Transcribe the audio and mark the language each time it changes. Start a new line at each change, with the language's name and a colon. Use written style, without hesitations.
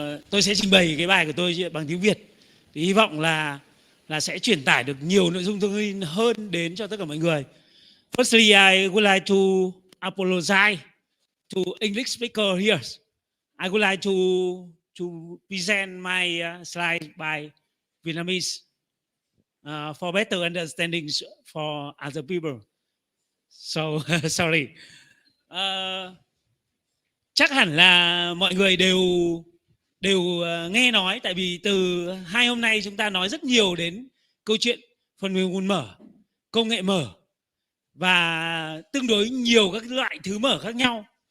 Vietnamese: Tôi sẽ trình bày cái bài của tôi bằng tiếng Việt. Thì hy vọng là sẽ truyền tải được nhiều nội dung thông tin hơn đến cho tất cả mọi người.
English: Firstly, I would like to apologize to English speaker here. I would like to present my slide by Vietnamese for better understanding for other people. So sorry.
Vietnamese: Chắc hẳn là mọi người đều nghe nói, tại vì từ 2 hôm nay chúng ta nói rất nhiều đến câu chuyện phần mềm nguồn mở, công nghệ mở và tương đối nhiều các loại thứ mở khác nhau.